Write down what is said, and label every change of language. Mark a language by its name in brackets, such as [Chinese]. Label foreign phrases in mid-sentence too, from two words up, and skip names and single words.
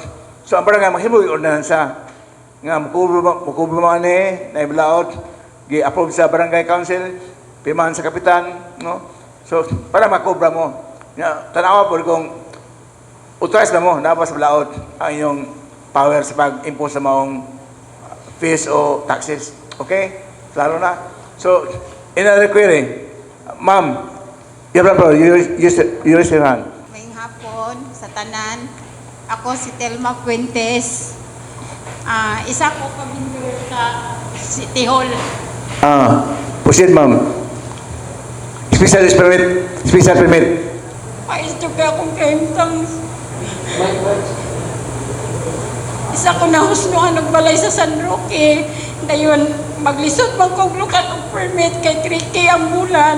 [Cebuano] So ang barangay maghimo yung ordinansa nga mukubro mga na ibalaod, gi-approve sa barangay council, pimahan sa kapitan, no? So para makubra mo. Tanawa po kung authorized na mo, nabas sa balaod ang inyong power sa pag-impose sa maong fees o taxes. Okay? Klaro na? [English] So, another query. Ma'am, you raise your hand. [Cebuano] Ngayong hapon sa tanan, ako si Telma Fuentes. Isa ko pamindor sa City Hall. [English] Proceed, ma'am. Special permit. [Cebuano] Paisto ka akong kaimtang. Isa ko na husnuan nagbalay sa San Roque. Dayon, maglisod man kong lukat ng permit kay 3K ang bulan.